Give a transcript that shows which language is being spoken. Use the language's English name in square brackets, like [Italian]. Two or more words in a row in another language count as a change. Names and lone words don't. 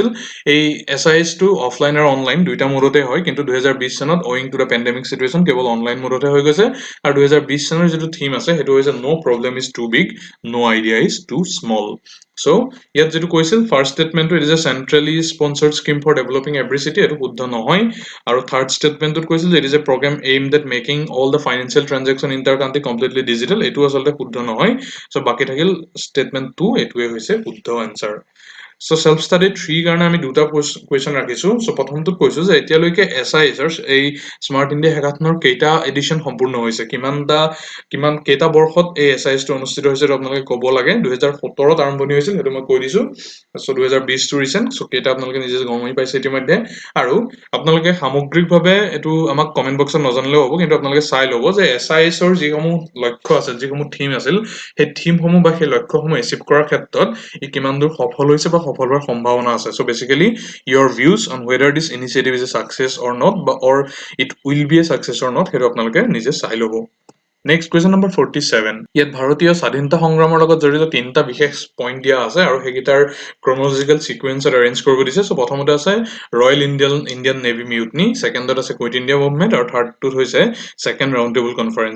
[Assamese] এই SIS টো অফলাইন আৰু অনলাইন দুইটা মোডতে হয়, কিন্তু 2020 চনত [English] owing to the pandemic situation [Assamese] কেৱল অনলাইন মোডতে হৈ গৈছে। আৰু 2020 চনৰ যিটো থিম আছে সেইটো হৈছে [English] no problem is too big, no idea is too small. [Assamese] চ' ইয়াত যিটো কৈছিল [English] first statementটো, it is a centrally sponsored scheme for developing every city, [Assamese] এইটো শুদ্ধ নহয়। আৰু [English] third statementটোত [Assamese] কৈছিল যে [English] it is a programme aimed at making all the financial transaction in the country completely digital, [Assamese] এইটো আচলতে শুদ্ধ নহয়। চ' বাকী থাকিল ষ্টেটমেণ্ট 2, এইটোৱে হৈছে শুদ্ধ এনচাৰ। চ' [English] self study 3 [Assamese] কাৰণে আমি দুটা কুৱেশ্যন ৰাখিছো। চ' প্ৰথমটোত কৈছো যে এতিয়ালৈকে SISৰ এই স্মাৰ্ট ইণ্ডিয়া হেকাথনৰ কেইটা এডিশ্যন সম্পূৰ্ণ হৈছে, কেইটা বৰ্ষত এই SIS টো অনুষ্ঠিত হৈছে, আপোনালোকে ক'ব লাগে। 2017ত আৰম্ভণি হৈছিল, সেইটো মই কৈ দিছো। চ' 2020 টো ৰিচেণ্ট, চ' কেইটা আপোনালোকে নিজে গমেই পাইছে ইতিমধ্যে। আৰু আপোনালোকে সামগ্ৰিকভাৱে এইটো আমাক [English] comment boxত [Assamese] নজনালেও হ'ব, কিন্তু আপোনালোকে চাই ল'ব যে SISৰ যিসমূহ লক্ষ্য আছিল, যিসমূহ থিম আছিল, সেই থিমসমূহ বা সেই লক্ষ্যসমূহ এচিভ কৰাৰ ক্ষেত্ৰত ই কিমান দূৰ সফল হৈছে বা সফল হোৱাৰ সম্ভাৱনা আছে। [English] so basically your views on whether this initiative is a success or not, or it will be a success or not, [Assamese] সেইটো আপোনালোকে নিজে চাই ল'ব। [English] next question number 47. [Assamese] ইয়াত ভাৰতীয় স্বাধীনতা সংগ্ৰামৰ লগত জড়িত তিনিটা বিশেষ পইণ্ট দিয়া আছে, আৰু সেইকেইটাৰ [English] chronological sequenceত [Assamese] এৰেঞ্জ কৰিব দিছে। চ' প্ৰথমতে আছে ৰয়েল ইণ্ডিয়ান নেভি মিউটনি, ছেকেণ্ডত আছে কুইট ইণ্ডিয়া মুভমেণ্ট, আৰু থাৰ্ডটোত হৈছে ছেকেণ্ড ৰাউণ্ড টেবুল কনফাৰেঞ্চ।